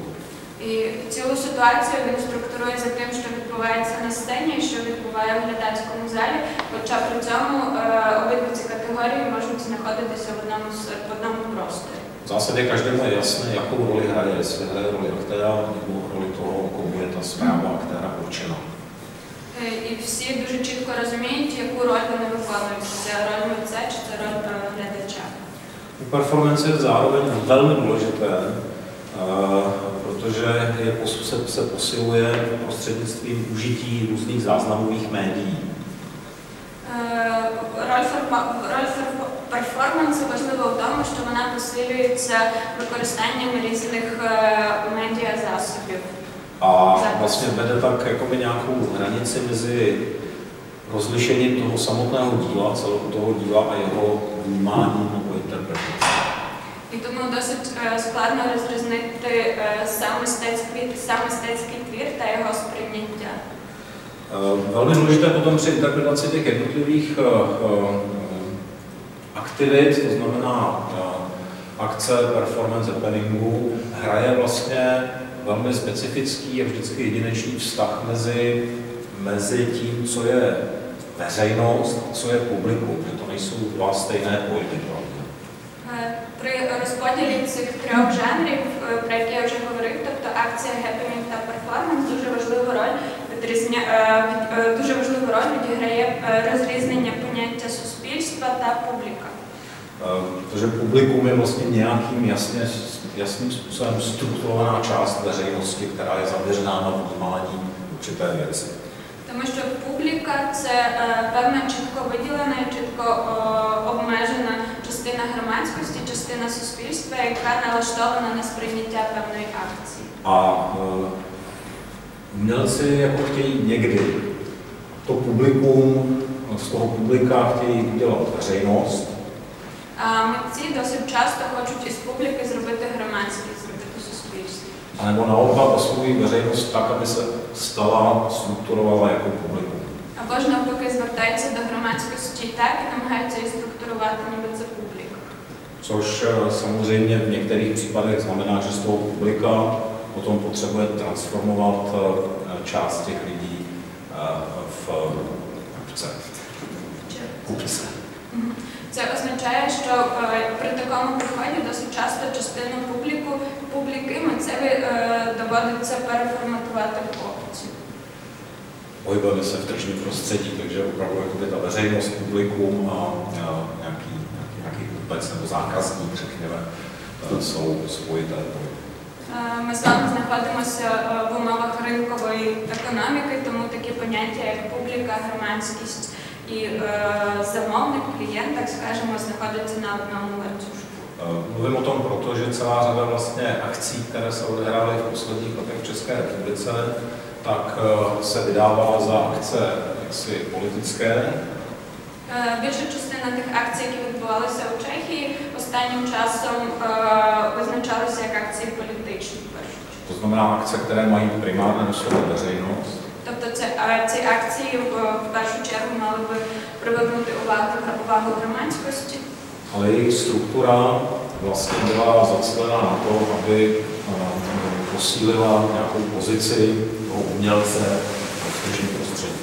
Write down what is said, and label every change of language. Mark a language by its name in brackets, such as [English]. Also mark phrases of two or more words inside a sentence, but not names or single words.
[Ukrainian] І цілу ситуацію він структурує за тим, що відбувається на сцені і що відбуває в глядацькому залі, хоча при цьому обидві ці категорії можуть знаходитися в одному просторі. [Czech] V zásadě každému je jasné, jakou roli hraje, jestli hraje roli aktéra nebo roli toho, komu je ta zpráva aktéra určena. [Ukrainian] І всі дуже чітко розуміють, яку роль вони виконують. Це роль митця чи це rоль глядача. [Czech] U performance je zároveň velmi důležité, protože se posiluje prostřednictvím užití různých záznamových médií. [Ukrainian] Роль перформансу важлива в тому, що вона посилюється використанням різних медіазасобів. [Czech] A vlastně vede tak jakoby nějakou hranici mezi rozlišením toho samotného díla, celého toho díla a jeho vnímáním nebo interpretací. [Ukrainian] І тому досить складно розрізнити сам мистецький твір та його сприйняття. [Czech] Velmi důležité potom při interpretaci těch jednotlivých aktivit, to znamená akce, performance, happeningu, hraje vlastně velmi specifický a vždycky jedinečný vztah mezi tím, co je veřejnost a co je publikum, že to nejsou dva stejné pojmy. [Ukrainian] При розподілі цих трьох жанрів, про які я вже говорив, тобто акція, гепенінг та перформанс, дуже важливу роль відіграє розрізнення поняття суспільства та публіка. [Czech] Protože publikum je vlastně nějakým jasným způsobem strukturovaná část veřejnosti, která je zaměřená na vnímání určité věci. [Ukrainian] Тому що публіка – це певна чітко виділена і чітко обмежена частина громадськості, частина суспільства, яка налаштована на сприйняття певної акції. [Czech] A umělci jako chtějí někdy to publikum, z toho publika chtějí udělat veřejnost. [Ukrainian] А митці досить часто хочуть із публіки зробити громадськість, зробити суспільство. [Czech] A nebo naopak oslovují veřejnost tak, aby se stala, strukturovala jako publikum. [Ukrainian] Або ж навпаки звертаються до громадськості так і намагаються її структурувати, ніби це публіка. [Czech] Což samozřejmě v některých případech znamená, že z toho publika potom potřebuje transformovat část těch lidí v kupce. [Ukrainian] Це означає, що при такому підході досить часто частину публіки митцеві доводиться переформатувати в опцію. [Czech] Pohybujeme se v tržním prostředí, takže opravdu jakoby ta veřejnost, publikum a nějaký kupec nebo zákazník, řekněme, jsou spojité pojmy. [Ukrainian] Ми з вами знаходимося в умовах ринкової економіки, тому такі поняття, як публіка, громадськість і замовник, клієнт, так скажемо, знаходяться на одному ланцюжку. [Czech] Mluvím o tom proto, že celá řada vlastně akcí, které se odehrály v posledních letech v České republice, tak se vydávala za akce jaksi politické. [Ukrainian] Більша частина тих акцій, які відбувалися у Чехії, останнім часом визначалися як акції політичні. [Czech] To znamená akce, které mají primárně oslovit veřejnost. [Ukrainian] Тобто ці акції в першу чергу мали би привернути увагу громадськості. [Czech] Ale jejich struktura vlastně byla zacílená na to, aby posílila nějakou pozici toho umělce v tržním prostředí.